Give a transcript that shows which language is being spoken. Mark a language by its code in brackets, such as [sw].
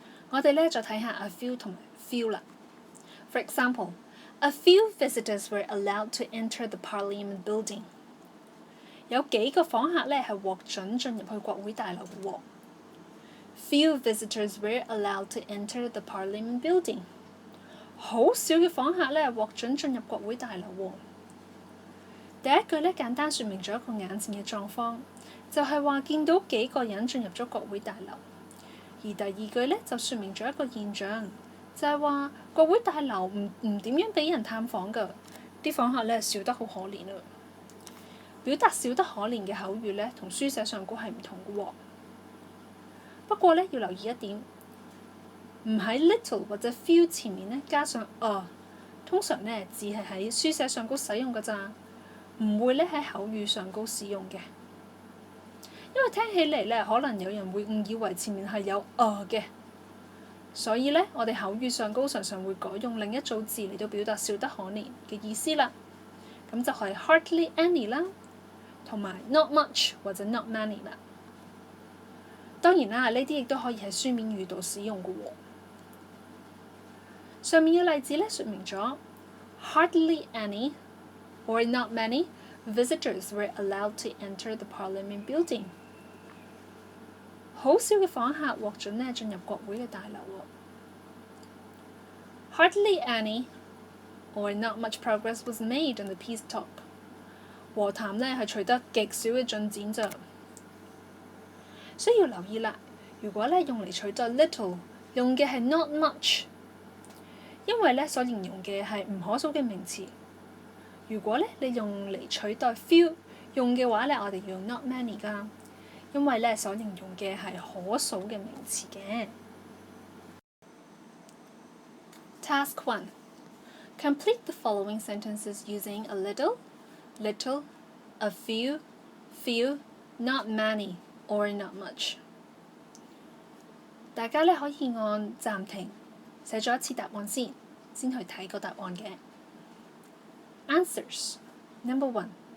[yue] 我哋呢再睇下 a few 同埋 few 啦。 [en] For example, a few visitors were allowed to enter the Parliament building. [yue] 有幾個訪客呢係獲准進入去國會大樓嘅喎。 [en] Few visitors were allowed to enter the Parliament building. [yue] 好少嘅訪客呢獲准進入國會大樓喎。第一句呢簡單說明咗一個眼前嘅狀況，就係話見到幾個人進入咗國會大樓。而第二句呢就說明咗一個現象，就係話國會大樓唔點樣俾人探訪㗎，啲訪客呢少得好可憐啊。表達少得可憐嘅口語呢，同書寫上高係唔同嘅喎。不過呢，要留意一點，唔喺 little 或者 few 前面呢加上 a， 通常呢只係喺書寫上高使用㗎咋，唔會呢喺口語上高使用嘅。因為聽起嚟呢，可能有人會誤以為前面係有 a 嘅。所以呢，我哋口語上高常常會改用另一組字嚟到表達少得可憐嘅意思啦。咁就係 hardly any 啦，同埋 not much 或者 not many 啦。當然啦，呢啲亦都可以喺書面語度使用嘅喎。上面嘅例子呢，説明咗 [en] hardly any or not many visitors were allowed to enter the Parliament building。 [yue] 好少嘅訪客獲准呢進入國會嘅大樓喎。 [en] Hardly any or not much progress was made in the peace talk。 [yue] 和談呢係取得極少嘅進展咋。需要留意啦，如果呢用嚟取代 little， 用嘅係 not much， 因為呢所形容嘅係唔可數嘅名詞。如果呢你用嚟取代 few， 用嘅話呢，我哋要用 not many 㗎，因為呢所形容嘅係可數嘅名詞嘅。 [en] Task 1. Complete the following sentences using a little, little, a few, few, not many, or not much。 [yue] 大家呢可以按暫停寫咗一次答案先去睇個答案嘅。 [en] Answers. Number 1.